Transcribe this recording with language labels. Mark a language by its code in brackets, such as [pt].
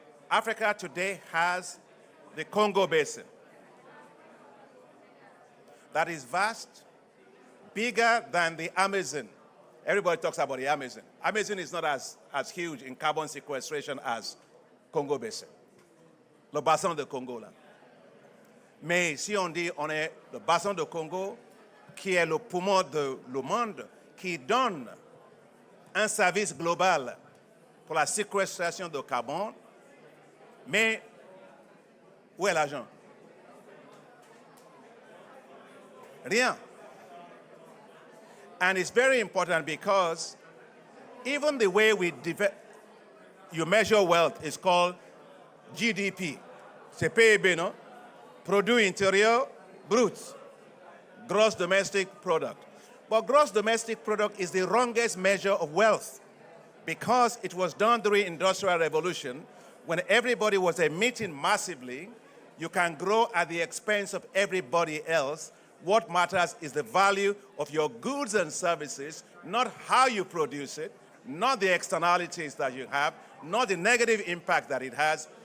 [en] Africa today has the Congo Basin that is vast, bigger than the Amazon. Everybody talks about the Amazon. Amazon is not as huge in carbon sequestration as Congo Basin. [fr] Le bassin de Congo, là. Mais si on dit on est le bassin de Congo, qui est le poumon de le monde, qui donne un service global pour la séquestration de carbone. Mais où est l'argent? Rien. [en] And it's very important because even the way you measure wealth is called GDP. [fr] C'est PIB, non? Produit intérieur brut. [en] Gross domestic product. But gross domestic product is the wrongest measure of wealth because it was done during Industrial Revolution when everybody was emitting massively. You can grow at the expense of everybody else. What matters is the value of your goods and services, not how you produce it, not the externalities that you have, not the negative impact that it has.